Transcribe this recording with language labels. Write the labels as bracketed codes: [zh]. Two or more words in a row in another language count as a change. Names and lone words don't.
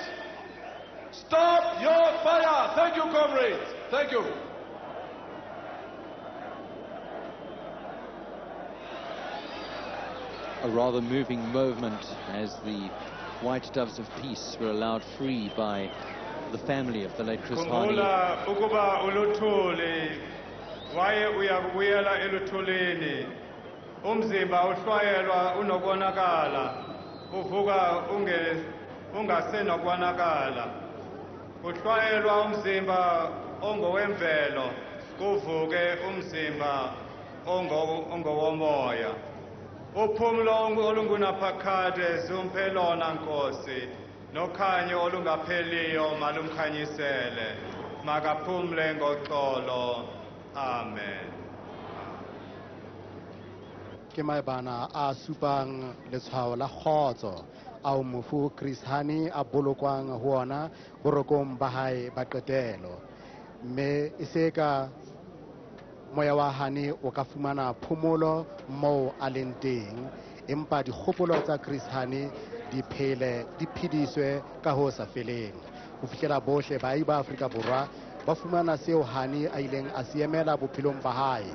[en] Stop your fire. Thank you, comrades. Thank you. A rather moving moment as the white doves of peace were allowed free by the family of the late Chris Hani. [xh] Ukuba uluthuli waye uyabuyela eluthulini umzimba uhlwayelwa unokonakala uvuka ungasenokwanakala uhlwayelwa umzimba ongowemvelo kuvuke umzimba ongowomoya uphumlo olungunaphakade ziumphelona Nkosi nokhanyo olungapheliyo malumkhanyisele makaphumle ngoxolo amen. [st] Ke maebana a supang letshwao la kgotso ao mofu Chris Hani a bolokwang ho ona borokong ba hae ba qetelo mme e se ka moya wa Hani o ka fumana phomolo moo a leng teng empa dikgopolo tsa Chris Hani di phediswe ka ho sa feleng ho fihlela bohle baahi ba Afrika Borwa ba fumana seo Hani a ileng a se emela bophelong ba hae